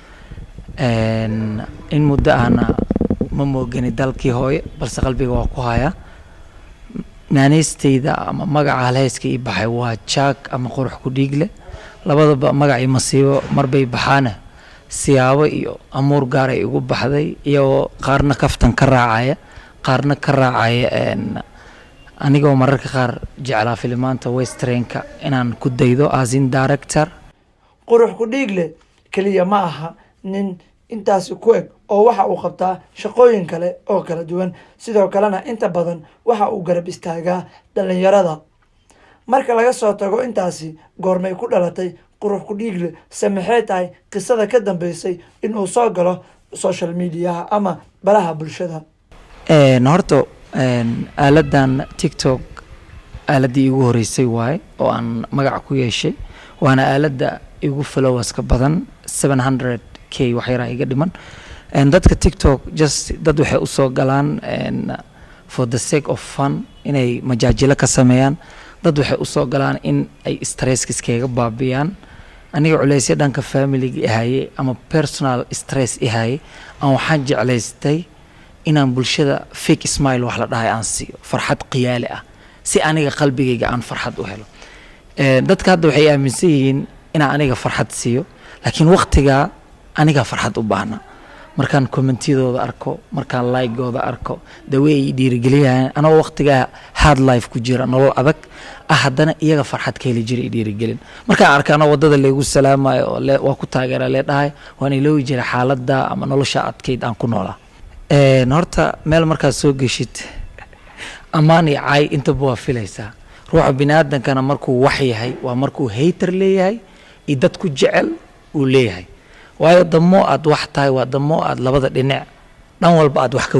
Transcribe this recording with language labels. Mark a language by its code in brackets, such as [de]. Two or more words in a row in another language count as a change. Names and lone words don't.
[so] in muddo ana ma moogani dalkii hooye balse qalbiga waa ku haya naanaysteeda ama magaca halhayska ii baxay waa Jack ama qurux ku dhiigle labadaba magacii masiibo marbay baxaana siyaabo iyo amuur gaar ay ugu baxday iyo qaarna kaftan ka raacaya qaarna ka raacaya anigoo mararka qaar jeclaa filimaanta westernka inaan ku daydo [en] as in director. [so] qurux ku dhiigle kaliya ma aha nin intaas ku eg oo waxa uu qabtaa shaqooyin kale oo kala duwan sidoo kalena inta badan waxa uu garab istaagaa dhalinyarada. marka laga soo tago intaasi goormay ku dhalatay qurux ku dhiigle samexay tahay qisada ka dambeysay in uu soo galo [en] social media [so] ama baraha bulshada? horta aaladan TikTok aaladii igu horeysay waay oo aan magac ku yeeshay waana aalada igu followers ka badan 700k wax yar iga dhiman dadka TikTok just dad waxay u soo galaan [en] for the sake of fun [so] inay majaajilo ka sameeyaan dad waxay u soo galaan in ay stress iskaga baabiyaan aniga culeysay dhanka family ahaye ama [en] personal stress [so] ahaye aan waxaan jeclaystay inaan bulshada [en] fake smile [so] wax la dhahay aan siiyo farxad qiyaali ah si aniga qalbigayga aan farxad u helo dadka hadda waxay aaminsan yihiin inaan aniga farxad siiyo laakiin waqtiga aniga farxad u baahna markaan commentiyadooda arko markaan like-gooda arko dawey dhiirigeliyaan anoo waqtiga [en] hard life [so] ku jira nolol adag haddana iyaga farxad ka heli jiray dhiirigelin markaan arkaano wadada leegu salaamayo waa ku taageera leedahay waan iloowi jiray xaaladda ama nolosha adkeyd aan ku noolaa. horta meel markaad soo geshid ammaan iyo caay intaba waa filaysaa ruuxa biniaadankana markuu wax yahay waa markuu hater leeyahay iyo dad ku jecel uu leeyahay waayo damo aad wax tahay waa damo aad labada dhinac dhan walba aad wax ka